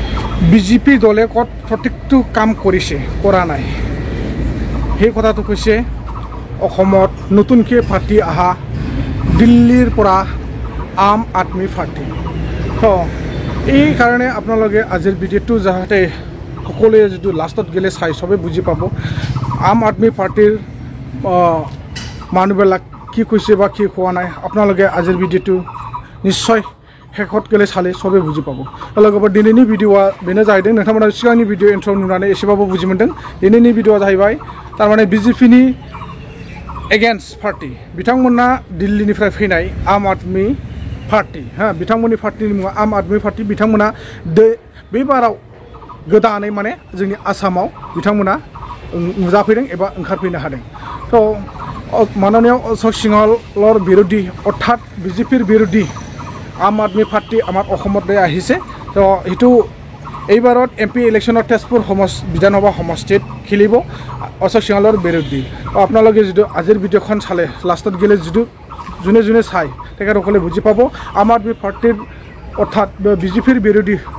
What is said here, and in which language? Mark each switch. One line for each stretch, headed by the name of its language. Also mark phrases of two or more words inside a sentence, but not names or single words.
Assamese: বিজেপি দলে ক'ত প্ৰত্যেকটো কাম কৰিছে কৰা নাই সেই কথাটো কৈছে অসমত নতুনকৈ পাৰ্টি আহা দিল্লীৰ পৰা আম আদমি পাৰ্টি তো এই কাৰণে আপোনালোকে আজিৰ ভিডিঅ'টো যাতে সকলোৱে যিটো লাষ্টত গেলে চাই চবে বুজি পাব আম আদমি পাৰ্টিৰ মানুহবিলাক কি কৈছে বা কি কোৱা নাই আপোনালোকে আজিৰ ভিডিঅ'টো নিশ্চয় শেষত গেলে চালে চবে বুজি পাব লগতে
Bodo: दिनैनि भिडिअआ बेनो जाहैदों नोंथांमोना सिगांनि भिडिअ इन्ट्र नुनानै एसेबाबो बुजि मोनदों दिनैनि भिडिअआ जाहैबाय तारमाने बिजेपिनि एगेन्स्ट पार्टी बिथांमोना दिल्लीनिफ्राय फैनाय आम आदमी पार्टी बिथांमोननि पार्टीनि मुङा आम आदमी पार्टी बिथांमोना बे बाराव गोदानै माने जोंनि आसामाव बिथांमोना नुजाफैदों एबा ओंखारफैनो हादों
Assamese: তো মাননীয় অশোক সিংহলৰ বিৰোধী অৰ্থাৎ বিজেপিৰ বিৰোধী আম আদমি পাৰ্টি আমাৰ अসমতে আহিছে তো এইটো এইবাৰত এমপি ইলেকশ্যনৰ তেজপুৰ বিধানসভা সমষ্টিত খেলিব অশোক সিংহলৰ বিৰোধী আপোনালোকে যিটো আজিৰ ভিডিঅ'খন চালে লাষ্টত গেলে যিটো যোনে যোনে চাই তেখেতসকলে বুজি পাব আম আদমি পাৰ্টিৰ অৰ্থাৎ বিজেপিৰ বিৰোধী